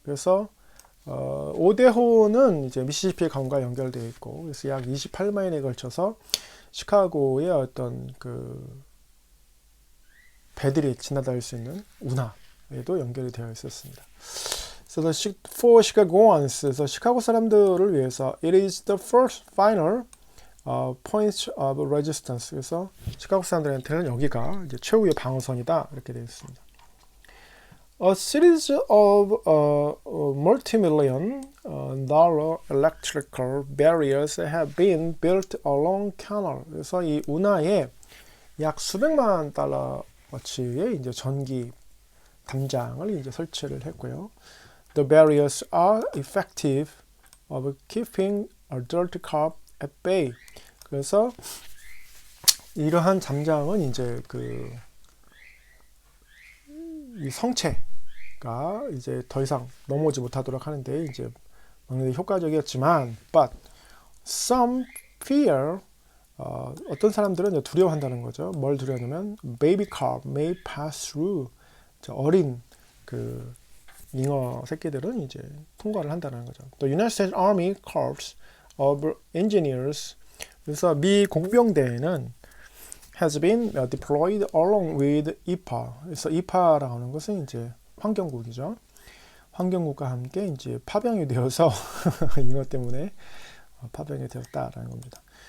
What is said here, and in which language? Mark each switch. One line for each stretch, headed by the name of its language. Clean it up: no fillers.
Korean: 그래서 5대호는 이제 미시시피 강과 연결되어 있고, 그래서 약 28마일에 걸쳐서 시카고의 어떤 그 배들이 지나다닐 수 있는 운하에도 연결이 되어 있었습니다.
English: So for Chicagoans,
Korean: 그래서 시카고 사람들을 위해서
English: it is the first final point of resistance.
Korean: 그래서 시카고 사람들한테는 여기가 이제 최후의 방어선이다 이렇게 되어 있습니다.
English: A series of multi-million dollar electrical barriers have been built along canal.
Korean: 그래서 이 운하에 약 수백만 달러어치의 이제 전기 담장을 이제 설치를 했고요.
English: The barriers are effective of keeping a dirty carp at bay.
Korean: 그래서 이러한 잠잠은 이제 이 성체가 이제 더 이상 넘어오지 못하도록 하는데 이제 막는 데 효과적이었지만,
English: but some fear,
Korean: 어떤 사람들은 이제 두려워한다는 거죠. 뭘 두려워하냐면
English: baby carp may pass through,
Korean: 어린 그 잉어 새끼들은 이제 통과를 한다는 거죠.
English: The United States Army Corps of Engineers,
Korean: 그래서 미 공병대에는
English: has been deployed along with EPA.
Korean: 그래서 EPA라고 하는 것은 이제 환경국이죠. 환경국과 함께 이제 파병이 되어서 잉어 때문에 파병이 되었다라는 겁니다.